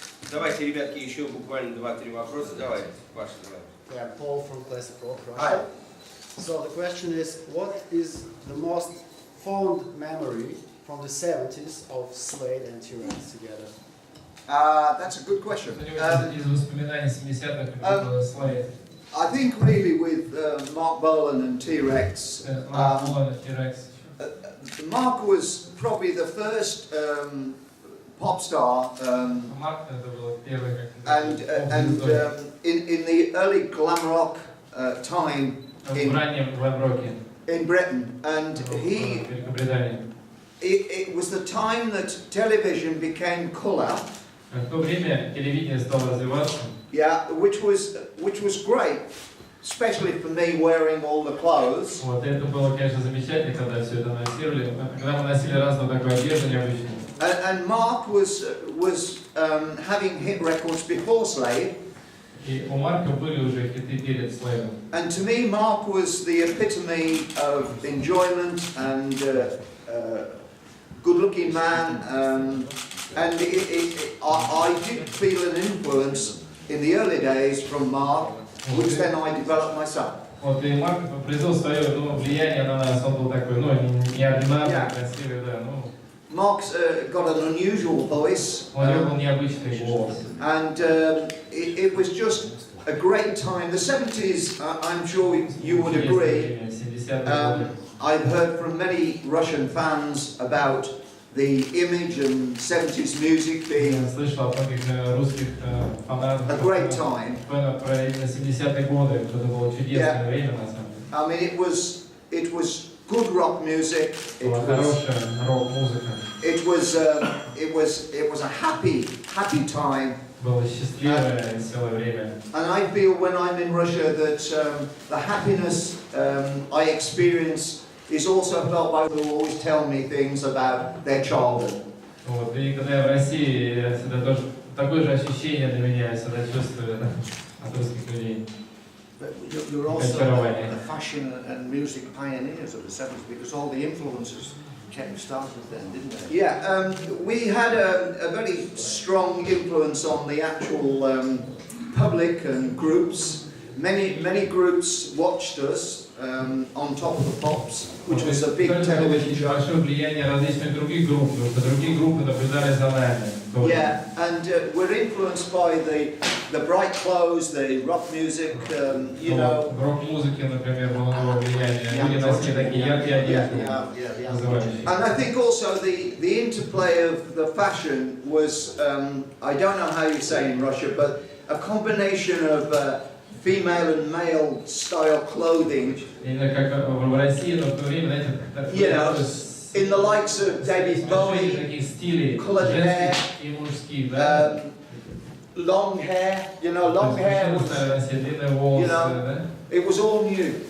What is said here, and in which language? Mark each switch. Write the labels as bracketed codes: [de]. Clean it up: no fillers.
[ru] Давайте, ребятки, еще буквально 2-3 вопроса. Давай, Паша, давай. [en] Yeah, Paul from Classic Rock, Hi. Russia. So the question is, what is the most fond memory from the 70s of Slade and T-Rex together? That's a good question. [ru] Из воспоминаний 70-х группы Slade. [en] I think really with Mark Bolan and T-Rex. Mark Bolan and T-Rex. Mark was probably the first pop star. [ru] Марк это был первый как [en] And in the early glam rock time [ru] в раннем глэм-роке [en] in Britain, and [ru] в Великобритании. [en] it was the time that television became colour. [ru] В то время телевидение стало развиваться. [en] Yeah, which was great, especially for me wearing all the clothes. [ru] Вот это было, конечно, замечательно, когда все это носили, когда мы носили разную такую одежду необычную. [en] And Mark was having hit records before Slade. [ru] И у Марка были уже хиты перед Слейдом. [en] And to me, Mark was the epitome of enjoyment and good-looking man. And I did feel an influence in the early days from Mark, which then I developed myself. [ru] Вот и Марк произвел свое влияние на нас, он был такой, неординарный, красивый, да, [en] Mark's got an unusual voice. [ru] У него был необычный голос. [en] And it was just a great time. The 70s, I'm sure you would agree. I've heard from many Russian fans about the image and 70s music being a great time. I mean, it was good rock music. It was a happy time. And I feel when I'm in Russia that the happiness I experience is also felt by people who always tell me things about their childhood. [ru] Вот, и когда я в России, я всегда тоже такое же ощущение для меня, я всегда чувствую это от русских людей. [en] You're also the fashion and music pioneers of the 70s because all the influences started then, didn't they? Yeah, we had a very strong influence on the actual public and groups. Many groups watched us on Top of the Pops, which was a big television show. [ru] Большое влияние различных других групп, потому что другие группы наблюдали за нами. [en] Yeah, and we're influenced by the bright clothes, the rock music, you know. [ru] В рок-музыке, например, было влияние. Люди носили такие яркие одежды. [en] And I think also the interplay of the fashion was, I don't know how you say in Russia, but a combination of female and male style clothing. You know, in the likes of David Bowie, coloured hair, long hair, you know, long hair was, you know, it was all new.